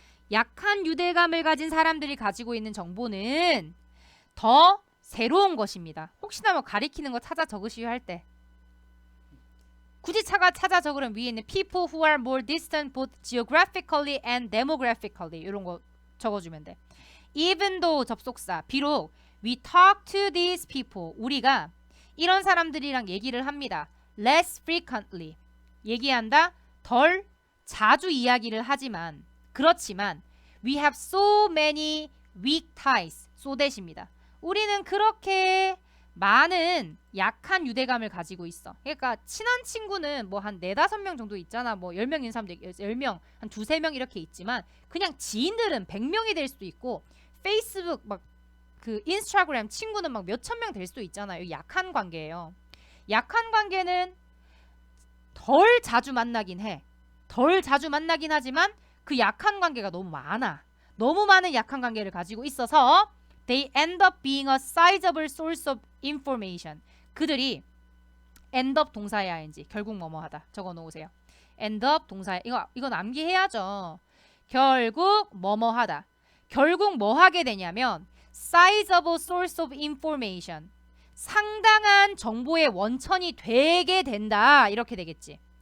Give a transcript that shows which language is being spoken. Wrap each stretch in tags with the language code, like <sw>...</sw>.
<ko>약한 유대감을 가진 사람들이 가지고 있는 정보는 더 새로운 것입니다. 혹시나 뭐 가리키는 거 찾아 적으시오 할 때 굳이 찾아 적으면 위에 있는</ko> <en>people who are more distant both geographically and demographically</en> <ko>이런 거 적어주면 돼.</ko> <en>Even though</en> <ko>접속사. 비록</ko> <en>we talk to these people.</en> <ko>우리가 이런 사람들이랑 얘기를 합니다.</ko> <en>less frequently.</en> <ko>얘기한다. 덜 자주 이야기를 하지만 그렇지만</ko> <en>we have so many weak ties.</en> <ko>so 대십니다. 우리는 그렇게 많은 약한 유대감을 가지고 있어. 그러니까 친한 친구는 뭐 한 4-5명 정도 있잖아. 뭐 10명 있는 사람도 10명, 한 2-3명 이렇게 있지만 그냥 지인들은 100명이 될 수도 있고 페이스북 막 그 인스타그램 친구는 막 몇천 명 될 수도 있잖아요. 약한 관계예요. 약한 관계는 덜 자주 만나긴 해. 덜 자주 만나긴 하지만 그 약한 관계가 너무 많아. 너무 많은 약한 관계를 가지고 있어서</ko> <en>they end up being a sizable source of information.</en> <ko>그들이 end up 동사의 ing 결국 뭐뭐하다 적어 놓으세요. end up 동사의 이거 암기해야죠. 결국 뭐뭐하다. 결국 뭐 하게 되냐면</ko> <en>sizable source of information.</en> <ko>상당한 정보의 원천이 되게 된다. 이렇게 되겠지.</ko>